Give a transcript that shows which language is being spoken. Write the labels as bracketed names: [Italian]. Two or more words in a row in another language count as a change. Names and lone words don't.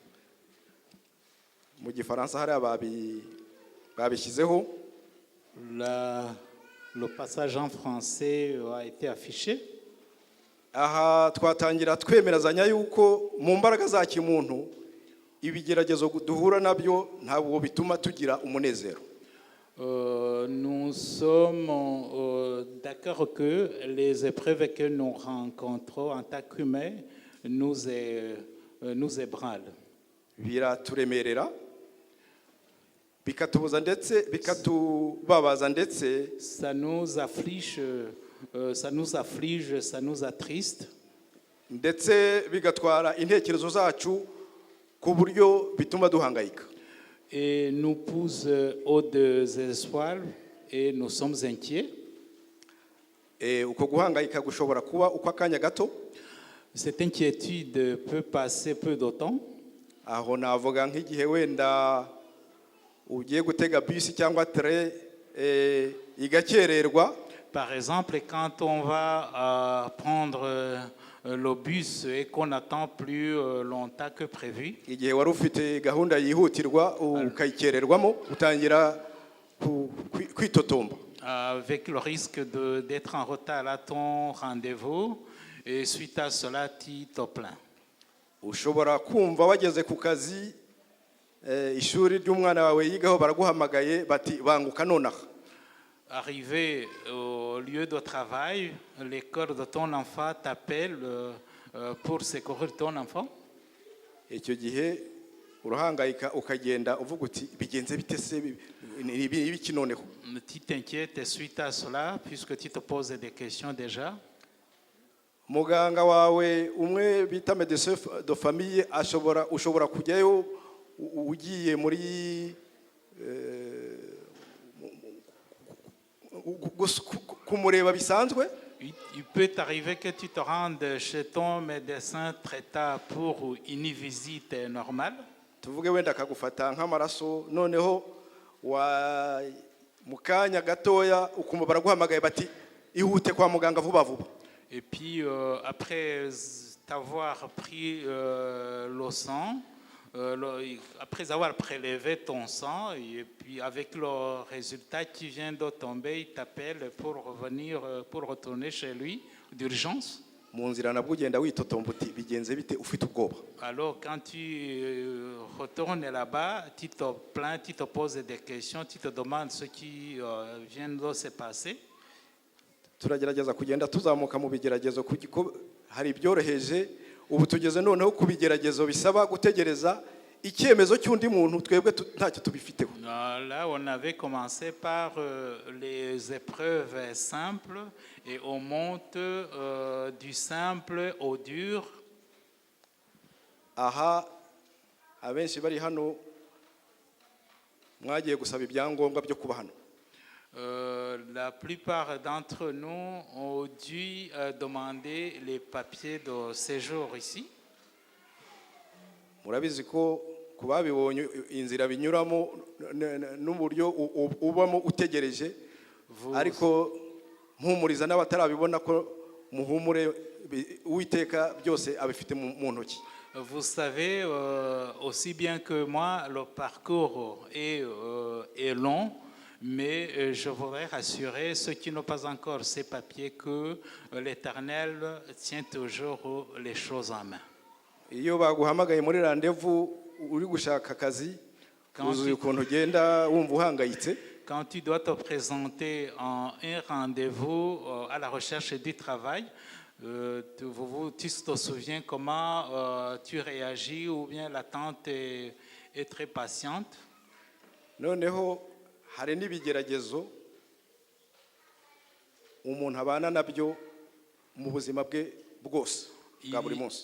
[Kinyarwanda] Mu Gifaransa hari babishyizeho. [French] Le passage en français a été affiché. [Kinyarwanda] Aha twatangira twemerazanya yuko mu mbaraga za kimuntu ibigeragezo duhura nabyo ntabwo bituma tugira umunezero. [French] Nous sommes d'accord que les épreuves que nous rencontrons en tant qu'humains nous ébranlent. [Kinyarwanda] Biraturemerera bikatubuza ndetse bikatubabaza ndetse [French] ça nous afflige, ça nous attriste. [Kinyarwanda] Ndetse bigatwara intekerezo zacu ku buryo bituma duhangayika. [French] Et nous pousse au désespoir et nous sommes inquiets. [Kinyarwanda] Uko guhangayika gushobora kuba uko akanya gato. [French] Cette inquiétude peut passer peu de temps. [Kinyarwanda] Aho navuga nk'igihe wenda ugiye gutega bus cyangwa train igakererwa. [French] Par exemple, quand on va prendre le bus et qu'on attend plus longtemps que prévu. [Kinyarwanda] Igihe wari ufite gahunda yihutirwa ukayikererwamo utangira kwitotomba. [French] Avec le risque d'être en retard à ton rendez-vous et suite à cela tu te plains. [Kinyarwanda] Ushobora kumva wageze ku kazi ishuri ry'umwana wawe yigaho baraguhamagaye bati banguka nonaha. [French] Arrivé au lieu de travail, l'école de ton enfant t'appelle pour secourir ton enfant. [Kinyarwanda] icyo gihe urahangayika ukagenda uvuga uti bigenze bite se ni ibiki noneho. [French] Tu t'inquiètes suite à cela, puisque tu te poses des questions déjà. [Kinyarwanda] Muganga wawe umwe bita [French] médecin de famille [Kinyarwanda] ushobora kujyayo ugiye muri kumureba bisanzwe. [French] Il peut t'arriver que tu te rendes chez ton médecin traitant pour une visite normale. [Kinyarwanda] Tuvuge wenda akagufata nk'amaraso noneho mu kanya gatoya ukumva baraguhamagaye bati ihute kwa muganga vuba vuba. [French] Et puis après t'avoir pris le sang, après avoir prélevé ton sang, et puis avec le résultat qui vient de tomber, il t'appelle pour revenir, pour retourner chez lui d'urgence. [Kinyarwanda] Mu nzira nabwo ugenda witotomba uti bigenze bite ufite ubwoba. [French] Alors quand tu retournes là-bas, tu te plains, tu te poses des questions, tu te demandes ce qui vient de se passer. [Kinyarwanda] Turagerageza kugenda tuzamuka mu bigeragezo kuko hari ibyoroheje ubu tugeze noneho ku bigeragezo bisaba gutegereza icyemezo cy'undi muntu twebwe ntacyo tubifiteho. [French] Là, on avait commencé par les épreuves simples et on monte du simple au dur. [Kinyarwanda] Aha abenshi bari hano mwagiye gusaba ibyangombwa byo kuba hano. [French] La plupart d'entre nous ont dû demander les papiers de séjour ici. [Kinyarwanda] Murabizi ko kubabibonye inzira binyuramo n'uburyo ubamo utegereje ariko mpumuriza n'abatarabibona ko muhumure Uwiteka byose abifite mu ntoki. [French] Vous savez aussi bien que moi, le parcours est long, mais je voudrais rassurer ceux qui n'ont pas encore ces papiers que l'Éternel tient toujours les choses en main. [Kinyarwanda] Iyo baguhamagaye muri rendez-vous uri gushaka akazi uzuye ukuntu ugenda wumva uhangayitse. [French] Quand tu dois te présenter en un rendez-vous à la recherche du travail, tu te souviens comment tu réagis ou bien l'attente est très patiente. [Kinyarwanda] Noneho hari n'ibigeragezo umuntu abana nabyo mu buzima bwe bwose bwa buri munsi.